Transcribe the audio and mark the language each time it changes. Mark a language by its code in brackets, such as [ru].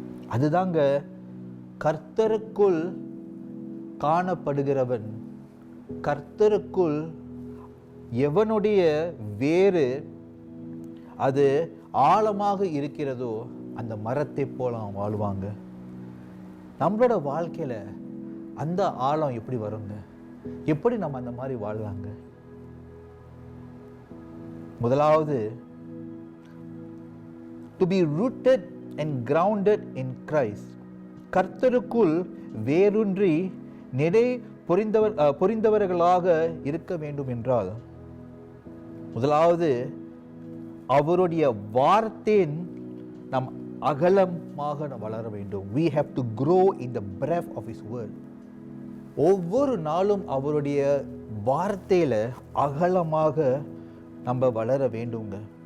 [ta] அதுதாங்க கர்த்தருக்குள் காணப்படுகிறவன், கர்த்தருக்குள் எவனுடைய வேறு அது ஆழமாக இருக்கிறதோ அந்த மரத்தை போல அவன் வாழ்வாங்க. நம்மளோட வாழ்க்கையில அந்த ஆழம் எப்படி வருங்க? எப்படி நம்ம அந்த மாதிரி வாழ்வாங்க? [en] முதலாவது, to be rooted and grounded in Christ. [ta] கர்த்தருக்குள் வேரூன்றி நிலை பொறிந்தவர்களாக இருக்க வேண்டும் என்றால், முதலாவது அவருடைய வார்த்தையின் நாம் அகலமாக வளர வேண்டும். [en] We have to grow in the breadth of His word. [ta] ஒவ்வொரு நாளும் அவருடைய வார்த்தையில அகலமாக நம்ம வளர வேண்டுங்க.